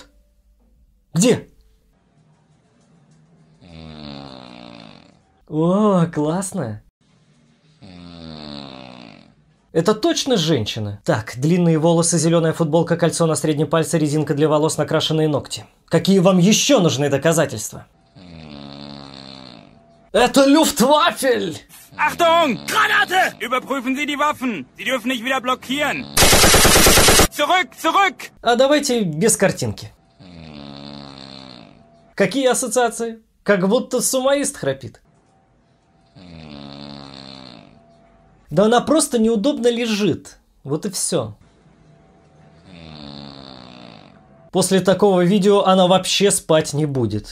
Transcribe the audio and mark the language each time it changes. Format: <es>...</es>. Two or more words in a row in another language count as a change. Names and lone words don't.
<ru>Где? О, классно! Это точно женщина? Так, длинные волосы, зеленая футболка, кольцо на среднем пальце, резинка для волос, накрашенные ногти. Какие вам еще нужны доказательства? Это Люфтваффе!</ru> <de>Achtung! Granate! Überprüfen Sie die Waffen! Sie dürfen nicht wieder blockieren! Zurück! Zurück!</de> <ru>А давайте без картинки. Какие ассоциации? Как будто сумоист храпит. Да она просто неудобно лежит. Вот и все. После такого видео она вообще спать не будет.</ru>